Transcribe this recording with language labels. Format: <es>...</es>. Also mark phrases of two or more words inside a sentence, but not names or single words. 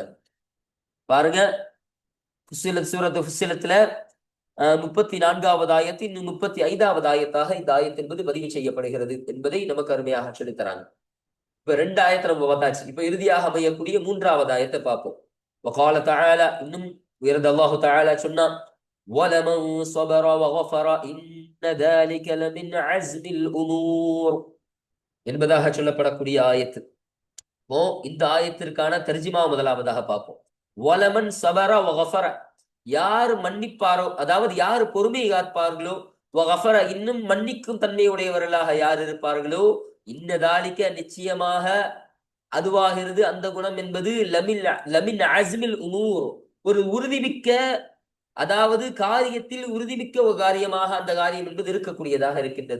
<ta>பாருங்க, சூரத்து ஃபுஸ்ஸிலத்துல 34வது ஆயத்து, இன்னும் 35வது ஆயத்தாக இந்த ஆயத்து என்பது பதிவு செய்யப்படுகிறது என்பதை நமக்கு அருமையாக சொல்லித் தராங்க. இப்ப 2 ஆயத்தை நம்ம பார்த்தாச்சு. இப்ப இறுதியாக அமையக்கூடிய 3வது ஆயத்தை பார்ப்போம்.</ta> <ar>وقال تعالى,</ar> <ta>இன்னும் உயர்ந்த அல்லாஹு தஆலா சொன்னான்,</ta> <ar>وَلَمَنْ صَبَرَ وَغَفَرَ إِنَّ ذَلِكَ لَمِنْ عَزْمِ الْأُمُورِ</ar> <ta>என்பதாக சொல்லப்படக்கூடிய ஆயத்து. இந்த ஆயத்திற்கான தர்ஜிமா முதலாவதாக பார்ப்போம்.</ta> <ar>ولمن صبر وغفر,</ar> <ta>யார் மன்னிப்பாரோ, அதாவது யார் பொறுமை காப்பார்களோ, வகஃபர இன்னும் மன்னிக்கும் தன்மையுடையவர்களாக யார் இருப்பார்களோ, இன்னதாலிக்க நிச்சயமாக அதுவாகிறது அந்த குணம் என்பது</ta> <ar>لمن عزم الأمور,</ar> <ta>ஒரு உறுதிமிக்க, அதாவது காரியத்தில் உறுதிமிக்க ஒரு காரியமாக அந்த காரியம் என்பது இருக்கக்கூடியதாக இருக்கின்றது.</ta>